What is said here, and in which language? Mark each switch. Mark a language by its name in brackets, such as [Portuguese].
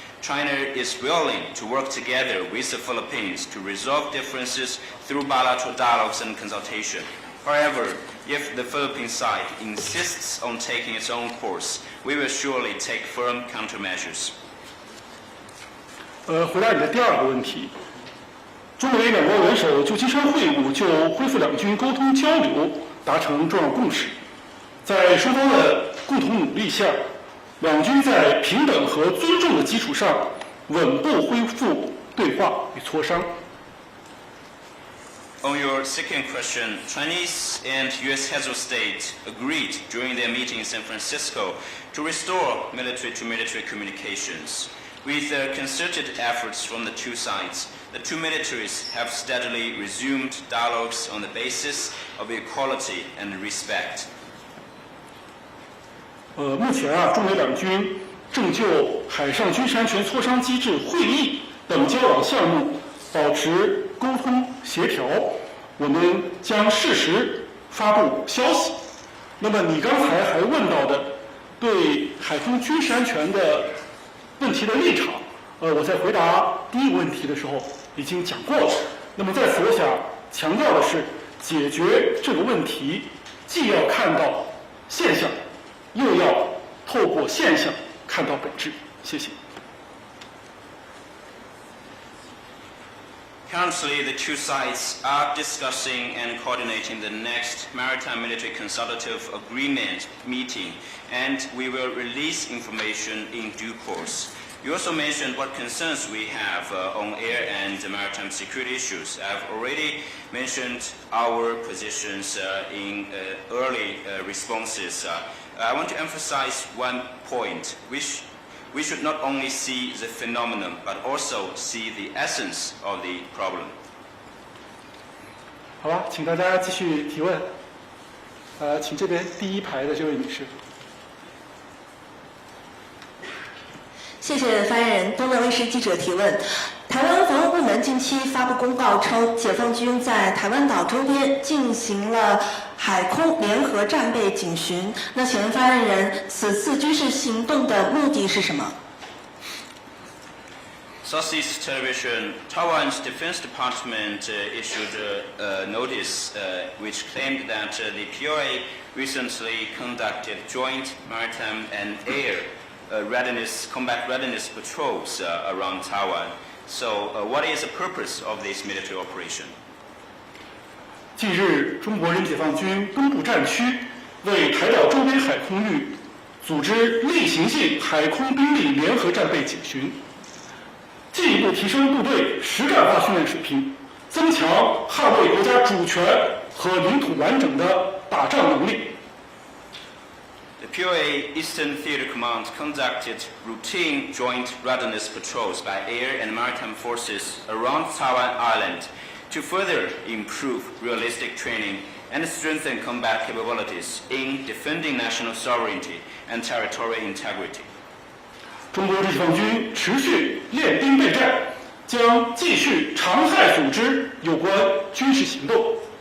[English] China is willing to work together with the Philippines to resolve differences through bilateral dialogues and consultation. However, if the Philippine side insists on taking its own course, we will surely take firm countermeasures. [Chinese] 回答你的第二个问题，中美两国元首就金山会晤就恢复两军沟通交流达成重要共识，在双方的共同努力下，两军在平等和尊重的基础上，稳步恢复对话与磋商。 [English] On your second question, Chinese and U.S. heads of state agreed during their meeting in San Francisco to restore military-to-military communications. With concerted efforts from the two sides, the two militaries have steadily resumed dialogues on the basis of equality and respect. [Chinese] 目前中美两军正就海上军事安全磋商机制会议等交往项目保持沟通协调，我们将适时发布消息。那么你刚才还问到的对海空军事安全的问题的立场，我在回答第一个问题的时候已经讲过了。那么在此我想强调的是，解决这个问题既要看到现象，又要透过现象看到本质。谢谢。 [English] Currently, the two sides are discussing and coordinating the next Maritime Military Consultative Agreement meeting, and we will release information in due course. You also mentioned what concerns we have on air and maritime security issues. I've already mentioned our positions in early responses. I want to emphasize one point, which we should not only see the phenomenon, but also see the essence of the problem. [Chinese] 好吧，请大家继续提问。请这边第一排的这位女士。谢谢发言人。东南卫视记者提问：台湾防务部门近期发布公告称，解放军在台湾岛周边进行了海空联合战备警巡。那请问发言人，此次军事行动的目的是什么？ [English] Southeast Television, Taiwan's Defense Department issued a notice which claimed that the PRA recently conducted joint maritime and air combat readiness patrols around Taiwan. So, what is the purpose of this military operation? [Chinese] 近日，中国人解放军东部战区为台岛周边海空域组织例行性海空兵力联合战备警巡，进一步提升部队实战化训练水平，增强捍卫国家主权和领土完整的打仗能力。 [English] The POA Eastern Theater Command conducted routine joint readiness patrols by air and maritime forces around Taiwan Island to further improve realistic training and strengthen combat capabilities in defending national sovereignty and territorial integrity. [Chinese] 中国解放军持续练兵备战，将继续常态组织有关军事行动。